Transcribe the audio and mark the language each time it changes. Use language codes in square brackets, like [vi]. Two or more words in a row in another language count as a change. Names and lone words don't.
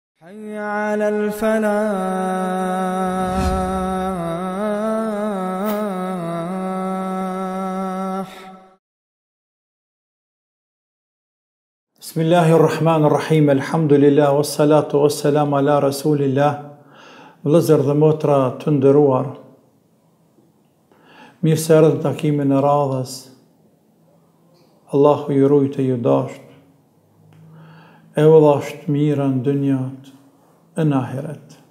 [ar] حي على الفلاح. بسم الله الرحمن الرحيم. الحمد لله والصلاة والسلام على رسول الله. [sq] Vëllezër dhe motra të nderuar, mirë se erdhët në takimin e radhës. Allahu ju rujtë e ju dasht, e u dhasht mira në dynjat e në ahiret.